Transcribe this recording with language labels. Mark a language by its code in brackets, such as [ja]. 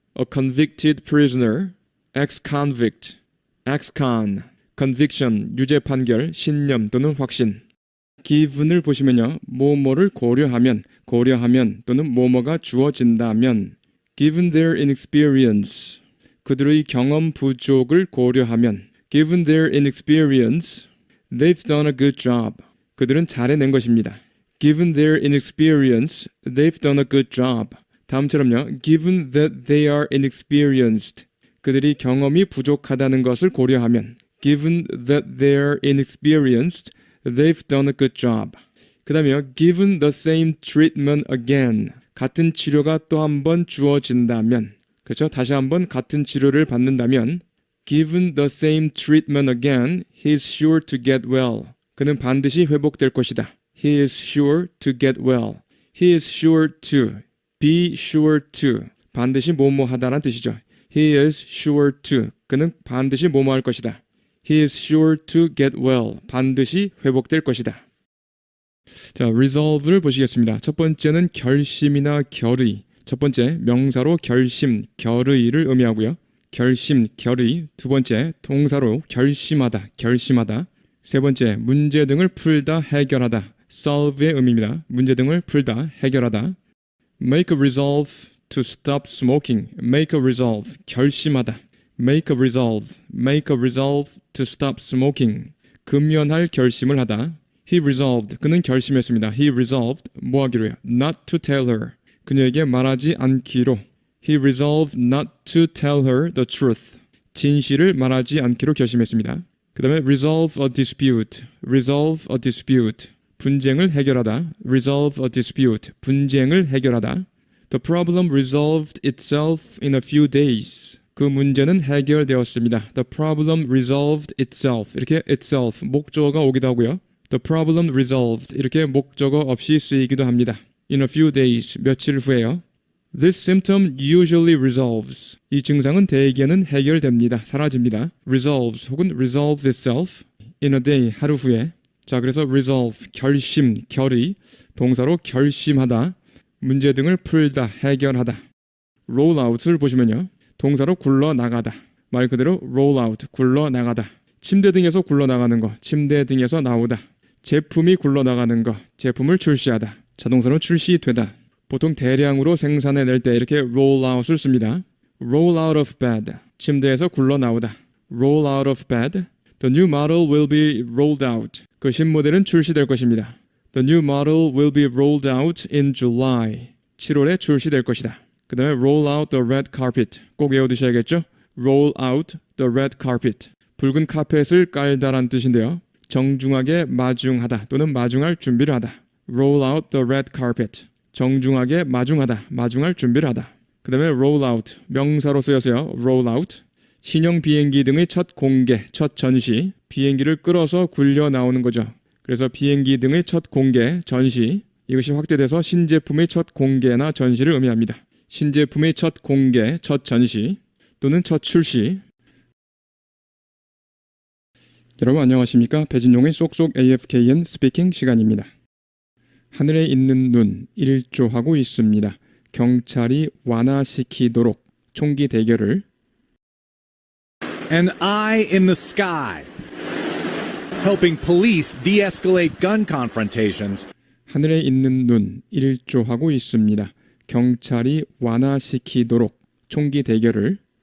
[en] A convicted prisoner. ex-convict. ex-con. [ko] conviction, 유죄 판결, 신념 또는 확신. given을 보시면요. 뭐뭐를 고려하면 또는 뭐뭐가 주어진다면. [en] given their inexperience. [ko] 그들의 경험 부족을 고려하면 [en] given their inexperience, they've done a good job. [ko] 그들은 잘해낸 것입니다. [en] Given their inexperience, they've done a good job. [ko] 다음처럼요. [en] Given that they are inexperienced, [ko] 그들이 경험이 부족하다는 것을 고려하면 [en] Given that they are inexperienced, they've done a good job. [ko] 그 다음에요. [en] Given the same treatment again, [ko] 같은 치료가 또 한 번 주어진다면, 그렇죠? 다시 한번 같은 치료를 받는다면 [en] Given the same treatment again, he is sure to get well. [ko] 그는 반드시 회복될 것이다. [en] He is sure to get well. He is sure to, [ko] be sure to, 반드시 뭐뭐하다라는 뜻이죠. [en] He is sure to, [ko] 그는 반드시 뭐뭐할 것이다. [en] He is sure to get well, [ko] 반드시 회복될 것이다. 자, resolve를 보시겠습니다. 첫 번째는 결심이나 결의. 첫 번째, 명사로 결심, 결의를 의미하고요. 결심, 결의. 두 번째, 동사로 결심하다, 결심하다. 세 번째, 문제 등을 풀다, 해결하다. solve의 의미입니다. 문제 등을 풀다, 해결하다. [en] make a resolve to stop smoking. make a resolve, 결심하다. make a resolve, make a resolve to stop smoking. [ko] 금연할 결심을 하다. [en] He resolved, [ko] 그는 결심했습니다. He resolved, 뭐 하기로요? [en] Not to tell her, [ko] 그녀에게 말하지 않기로. [en] He resolved not to tell her the truth, [ko] 진실을 말하지 않기로 결심했습니다. [en] 그 다음에 resolve a dispute, resolve a dispute, [ko] 분쟁을 해결하다. [en] resolve a dispute, [ko] 분쟁을 해결하다. [en] The problem resolved itself in a few days, [ko] 그 문제는 해결되었습니다. [en] The problem resolved itself, 이렇게 itself, [ko] 목적어가 오기도 하고요. [en] The problem resolved, [ko] 이렇게 목적어 없이 쓰이기도 합니다. [en] In a few days, [ko] 며칠 후에요. [en] This symptom usually resolves, [ko] 이 증상은 대개는 해결됩니다. 사라집니다. resolves 혹은 resolves itself in a day, 하루 후에. 자, 그래서 resolve, 결심, 결의, 동사로 결심하다, 문제 등을 풀다, 해결하다. roll out을 보시면요. 동사로 굴러나가다. 말 그대로 roll out, 굴러나가다. 침대 등에서 굴러나가는 거, 침대 등에서 나오다. 제품이 굴러나가는 거, 제품을 출시하다. 자동차로 출시되다. 보통 대량으로 생산해낼 때 이렇게 roll out을 씁니다. [en] roll out of bed, 침대에서 굴러나오다. roll out of bed. The new model will be rolled out. [ko] 그 신모델은 출시될 것입니다. [en] The new model will be rolled out in July. [ko] 7월에 출시될 것이다. [en] 그 다음에 roll out the red carpet. 꼭 외워두셔야겠죠? roll out the red carpet. [ko] 붉은 카펫을 깔다란 뜻인데요. 정중하게 마중하다 또는 마중할 준비를 하다. [en] roll out the red carpet. [ko] 정중하게 마중하다, 마중할 준비를 하다. 그 다음에 roll out, 명사로 쓰여서요. [en] roll out. [ko] 신형 비행기 등의 첫 공개, 첫 전시. 비행기를 끌어서 굴려 나오는 거죠. 그래서 비행기 등의 첫 공개, 전시. 이것이 확대돼서 신제품의 첫 공개나 전시를 의미합니다. 신제품의 첫 공개, 첫 전시 또는 첫 출시. 여러분 안녕하십니까? 배진용의 쏙쏙 AFKN 스피킹 시간입니다. 하늘에 있는 눈 일조하고 있습니다. 경찰이 완화시키도록 총기 대결을. [en] An eye in the sky, helping police de-escalate gun confrontations. [ko] 하늘에 있는 눈 일조하고 있습니다. 경찰이 완화시키도록 총기 대결을.